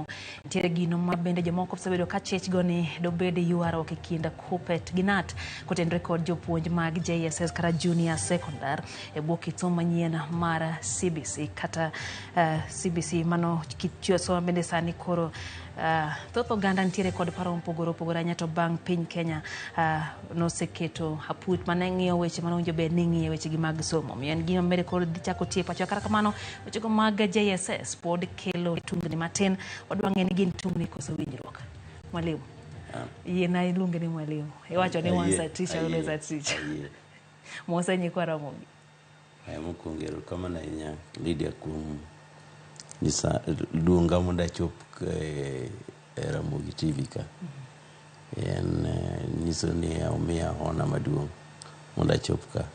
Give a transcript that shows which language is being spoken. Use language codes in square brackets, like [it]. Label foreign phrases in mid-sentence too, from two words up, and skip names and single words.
[luo] Nitiere gino ma bende jomoko osebedo ka chich go ni dobed ywaruok e kind Kuppet gi Knut kotenore kod jopuonj mag JSS kata [en] Junior Secondary [luo] e bwo kit somo manyien mar CBC kata CBC mano kit somo bende sani koro thoth oganda nitiere kod paro mopogore opogore ahinya to bang' piny Kenya noseketo aput mane ng'iyo weche manowinjo bed ni ng'iyo weche gi mag somo. Miyo en gima bende koro dhi chako tie pacho. Kata kamano wechego mag JSS pod kelo tungni matin. Wadwa ng'e ni gin tungni koso winjruok. Mwalimu. Yiena iluonge ni mwalimu. Iwacho ni [en] once a teacher always a teacher. [luo] Mose nyikwa Ramogi. Mokwongo erokamano ahinya Lydia kuom luonga mondo achop e Ramogi TV ka. En nyiso ni omiya hona maduong' mondo achop ka.